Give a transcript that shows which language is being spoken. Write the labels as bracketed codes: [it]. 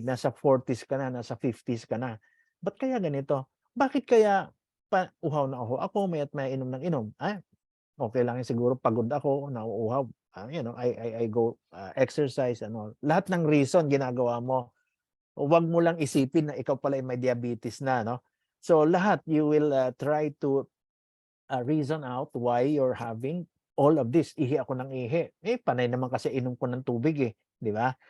[tl] Nasa 40s ka na, nasa 50s ka na. Ba't kaya ganito? Bakit kaya uhaw na uhaw ako, maya't may inom ng inom? Okay lang siguro, pagod ako, nauuhaw. [en] I go exercise, [tl] lahat ng reason ginagawa mo. Huwag mo lang isipin na ikaw pala ay may diabetes na, no? [en] So lahat, you will try to reason out why you're having all of this. [tl] Ihi ako ng ihi. Panay naman kasi inom ko ng tubig di ba?